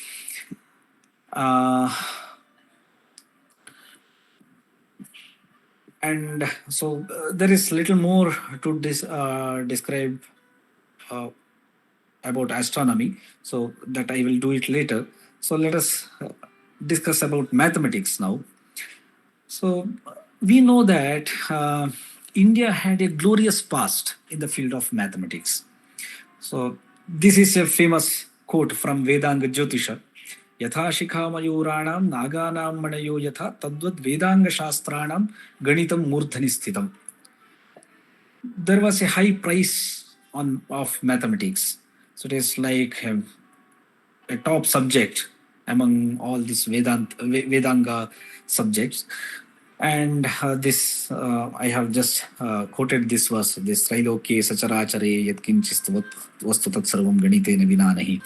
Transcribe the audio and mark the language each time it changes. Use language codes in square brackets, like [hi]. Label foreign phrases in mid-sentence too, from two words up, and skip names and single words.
[en] And so there is little more to describe about astronomy, so that I will do it later. So let us discuss about mathematics now. So we know that India had a glorious past in the field of mathematics. So this is a famous quote from Vedanga Jyotisha. [sa] यथा शिखा मयूराणां नागानां मणयो यथा तद्वद् वेदाङ्ग शास्त्राणां गणितं मूर्धनि स्थितम्. [en] There was a high price of mathematics. So it is like a top subject among all these Vedanga subjects. And this I have just quoted this verse, this [sa] त्रैलोक्ये सचराचरे यत्किञ्चित्तावत् वस्तु तत् सर्वं गणितेन विनानहि.